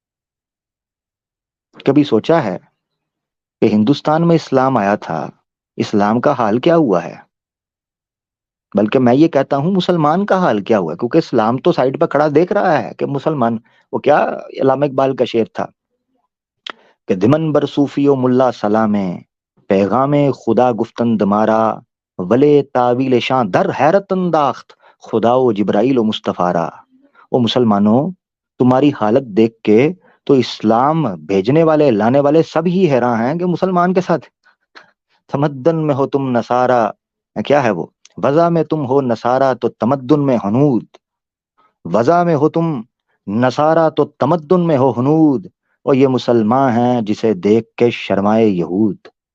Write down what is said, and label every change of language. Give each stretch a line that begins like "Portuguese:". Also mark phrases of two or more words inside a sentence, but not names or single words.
Urdu: کبھی سوچا ہے کہ ہندوستان میں اسلام آیا تھا، اسلام کا حال کیا ہوا ہے؟ بلکہ میں یہ کہتا ہوں مسلمان کا حال کیا ہوا ہے، کیونکہ اسلام تو سائڈ پہ کھڑا دیکھ رہا ہے کہ مسلمان، وہ کیا علامہ اقبال کا شعر تھا کہ
Persian: دمن بر صوفی و ملا سلامے، پیغام خدا گفتن دمارا، ولے تعویل شاں در حیرت انداخت، خدا و جبرائیل و مصطفیٰ۔
Urdu: او مسلمانوں، تمہاری حالت دیکھ کے تو اسلام بھیجنے والے لانے والے سب ہی حیران ہیں کہ مسلمان کے ساتھ تمدن میں ہو تم نصارا، کیا ہے وہ، وضع میں تم ہو نصارا تو تمدن میں ہنود، وضع میں ہو تم نصارہ تو تمدن میں ہو ہنود، اور یہ مسلمان ہیں جسے دیکھ کے شرمائے یہود.